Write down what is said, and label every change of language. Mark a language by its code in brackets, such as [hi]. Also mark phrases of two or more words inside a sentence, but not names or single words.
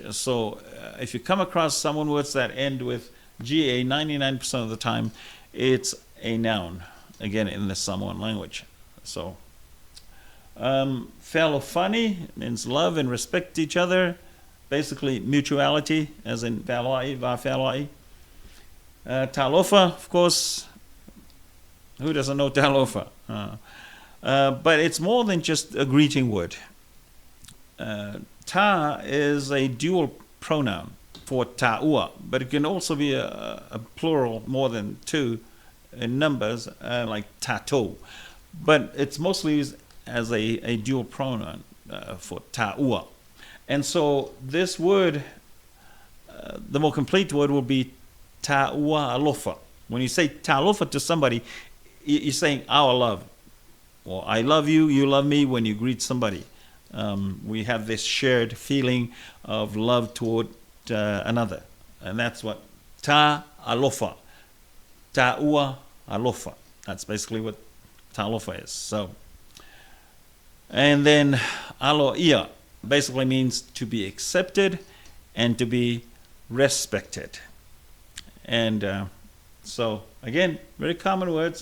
[en] So if you come across Samoan words that end with GA, 99% of the time, it's a noun, again, in the Samoan language. So, whalofani means love and respect each other, basically mutuality, as in [sm] whala'i, whawhala'i. [en] Talofa, of course, who doesn't know talofa? But it's more than just a greeting word. Ta is a dual pronoun for ta'ua, but it can also be a plural, more than two in numbers, like tato. But it's mostly used as a dual pronoun for ta'ua. And so this word, the more complete word will be [sm] ta'ua alofa. [en] When you say ta'alofa to somebody, you're saying our love. Or I love you, you love me when you greet somebody. We have this shared feeling of love toward another. And that's what ta'alofa. [sm] Ta'ua alofa. [en] That's basically what ta'alofa is. So, and then aloia basically means to be accepted and to be respected. And so, again, very common words.